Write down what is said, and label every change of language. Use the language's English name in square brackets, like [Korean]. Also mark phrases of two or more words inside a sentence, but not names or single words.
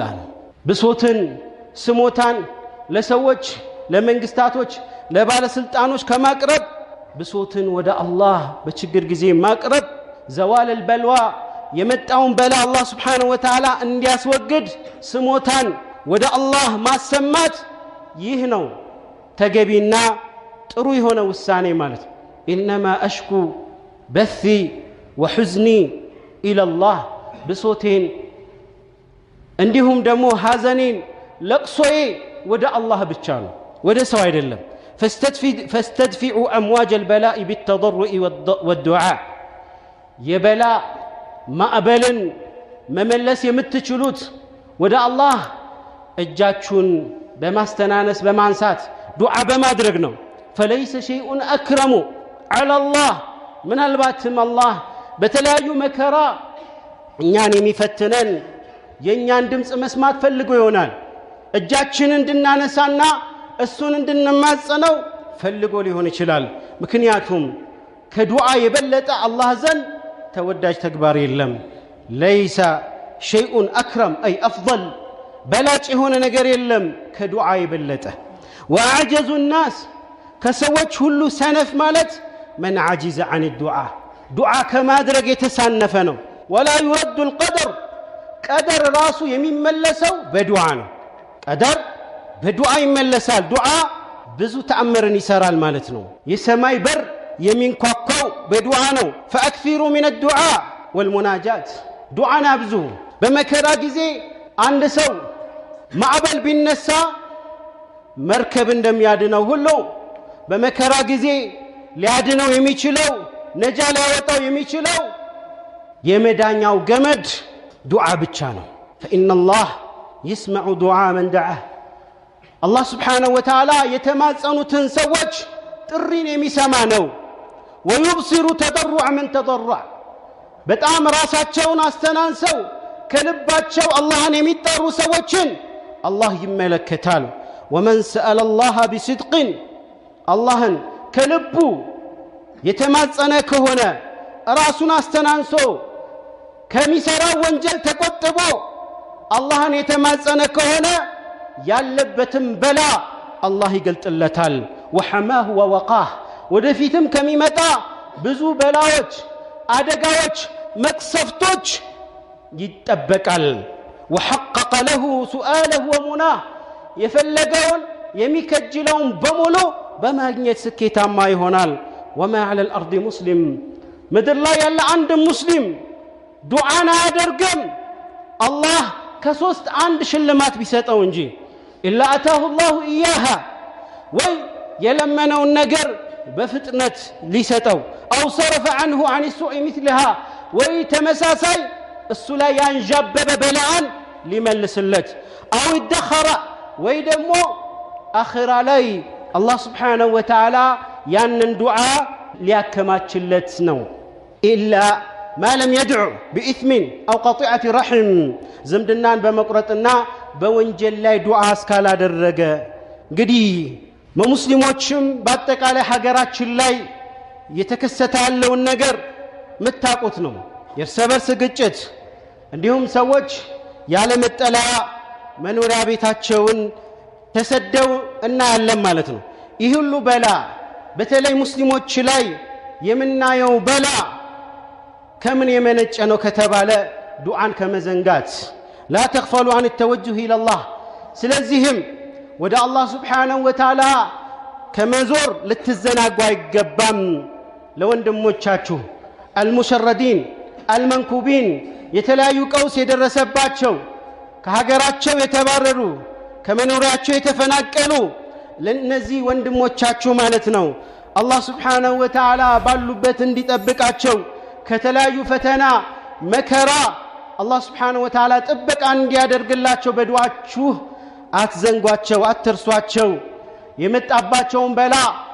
[Amharic] ነው። ብሶትን ስሞታን ለሰዎች ለመንግስታቶች ለባለስልጣኖች ከማቅረብ ብሶትን ወደ አላህ በችግር ጊዜ ማቅረብ [Arabic] زوال البلاء [Amharic] የመጣውን በላ አላህ [Arabic] سبحانه وتعالى [Amharic] እንዲያስወግድ ስሞታን ወደ አላህ ማሰማት ይህ ነው ተገቢና ጥሩ የሆነ ውሳኔ ማለት ነው። [Arabic] إنما أشكو بثي وحزني إلى الله [Amharic] ብሶቴን እንዲሁም ደግሞ ሐዘኔን ለቅሶዬ ወደ አላህ ብቻ ነው ወደ ሰው አይደለም። [Arabic] فاستدفعوا أمواج البلاء بالتضرع والدعاء يبلا [Amharic] ማዕበልን መመለስ የምትችሉት ወደ አላህ እጃችሁን በማስተናነስ በማንሳት ዱዓ በማድረግ ነው። فليس [Arabic] شيء أكرم على الله [Amharic] ምናልባትም አላህ በተለያዩ መከራ እኛን የሚፈትነን የኛን ድምጽ መስማት ፈልጎ ይሆናል። እጃችንን እንድናነሳና እሱን እንድንማጸነው ፈልጎ ሊሆን ይችላል። ምክንያቱም ከዱዓ የበለጠ አላህ ዘንድ ተወዳጅ ተግባር የለም። [Arabic] ليس شيء أكرم أي أفضل [Amharic] በላጭ የሆነ ነገር የለም ከዱዓ የበለጠ። [Arabic] وأعجز الناس [Amharic] ከሰዎች ሁሉ ሰነፍ ማለት [Arabic] من عجز عن [Amharic] الدعاء ዱዓ ከማድረግ የተሳነፈ ነው። [Arabic] ولا يرد القدر [Amharic] ቀደር ራሱ የሚመለሰው በዱዓ ነው። ቀደር በዱዓ ይመለሳል። ዱዓ ብዙ ተአምርን ይሰራል ማለት ነው። የሰማይ በር የሚንኳኳው በዱዓ ነው። [Arabic] فأكثروا من الدعاء والمناجات [Amharic] ዱዓን አብዙ። በመከራ ጊዜ አንድ ሰው ማዕበል ቢነሳ መርከብ እንደሚያድነው ሁሉ በመከራ ጊዜ ሊያድነው የሚችለው ነጃ ሊያወጣው የሚችለው የመዳኛው ገመድ ዱዓ ብቻ ነው። [Arabic] فإن الله يسمع دعاء من دعاه الله سبحانه وتعالى [Amharic] የተማጸኑትን ሰዎች ጥሪን የሚሰማ ነው። [Arabic] ويبصر تضرع من تضرع [Amharic] በጣም ራሳቸውን አስተናንሰው ከልባቸው አላህን የሚጠሩ ሰዎችን አላህ ይመለከታል። [Arabic] ومن سأل الله بصدق [Amharic] አላህን ከልቡ የተማጸነ ከሆነ ራሱን አስተናንሶ ከሚሰራው ወንጀል ተቆጥቦ አላህን የተማጸነ ከሆነ ያለበትም በላ አላህ ይገልጥለታል። [Arabic] وحماه ووقاه [Amharic] ወደፊትም ከሚመጣ ብዙ በላዎች አደጋዎች መቅሰፍቶች ይጠበቃል። [Arabic] وحقق له سؤاله ومناه [Amharic] የፈለገውን የሚከጅለውን በሙሉ በማግኘት ስኬታማ ይሆናል። [Arabic] وما على الأرض مسلم [Amharic] ምድር ላይ ያለ አንድ ሙስሊም ዱዓን አያደርግም አላህ ከሶስት አንድ ሽልማት ቢሰጠው እንጂ [Arabic] إلا أتاه الله إياها [Amharic] ወይ የለመነውን ነገር በፍጥነት ሊሰጠው [Arabic] أو صرف عنه عن السوء مثلها [Amharic] ወይ ተመሳሳይ እሱ ላይ ያንዣበበ በላን ሊመልስለት [Arabic] أو ادخر [Amharic] ወይ ደግሞ አኺራ ላይ አላህ [Arabic] سبحانه وتعالى [Amharic] ያንን ዱዓ ሊያከማችለት ነው። [Arabic] إلا ما لم يدعو بإثم أو قطيعة رحم [Amharic] ዝምድናን በመቁረጥና በወንጀል ላይ ዱዓ እስካላደረገ እንግዲህ ሙስሊሞችም በአጠቃላይ ሀገራችን ላይ የተከሰተ ያለውን ነገር መታቆት ነው። የእርስ በርስ ግጭት እንዲሁም ሰዎች ያለ መጠለያ መኖሪያ ቤታቸውን ተሰደው እናያለን ማለት ነው። ይህ ሁሉ በላ በተለይ ሙስሊሞች ላይ የምናየው በላ ከምን የመነጨ ነው ከተባለ ዱዓን ከመዘንጋት [Arabic] لا تغفلوا عن التوجه إلى الله [Amharic] ስለዚህም ወደ አላህ [Arabic] سبحانه وتعالى [Amharic] ከመዞር ልትዘናጉ አይገባም። ለወንድሞቻችሁ المشردين المنكوبين የተለያዩ ቀውስ የደረሰባቸው ከሀገራቸው የተባረሩ ከመኖሪያቸው የተፈናቀሉ ለነዚህ ወንድሞቻችሁ ማለት ነው አላህ [Arabic] سبحانه وتعالى [Amharic] ባሉበት እንዲጠብቃቸው ከተለያዩ ፈተና መከራ አላህ [Arabic] سبحانه وتعالى [Amharic] ጥበቃ እንዲያደርግላቸው በዱዓችሁ አትዘንጓቸው አትርሷቸው። የመጣባቸውን በላ